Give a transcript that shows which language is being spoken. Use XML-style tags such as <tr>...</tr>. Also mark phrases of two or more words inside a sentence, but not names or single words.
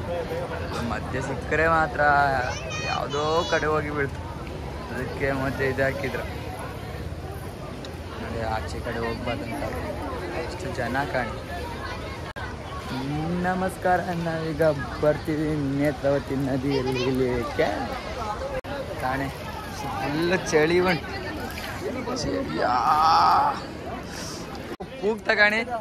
<kn>ಮಧ್ಯೆ ಸಿಕ್ಕರೆ ಮಾತ್ರ ಯಾವುದೋ ಕಡೆ ಹೋಗಿ ಬೀಳ್ತು. ಅದಕ್ಕೆ ಮತ್ತೆ ಇದು ಹಾಕಿದ್ರು ನೋಡಿ, ಆಚೆ ಕಡೆ ಹೋಗ್ಬಾರ್ದಂತ. ಎಷ್ಟು ಜನ ಕಾಣಿ. ನಮಸ್ಕಾರ, ನಾವೀಗ ಬರ್ತೀವಿ ನೇತ್ರಾವತಿ ನದಿಯಲ್ಲಿ ಇಳಿಯಕ್ಕೆ. ಕಾಣೆ ಫುಲ್ ಚಳಿ ಉಂಟು. ಚಳಿಯಾ ಕೂಗ್ ತಗಾಣಿ.</kn>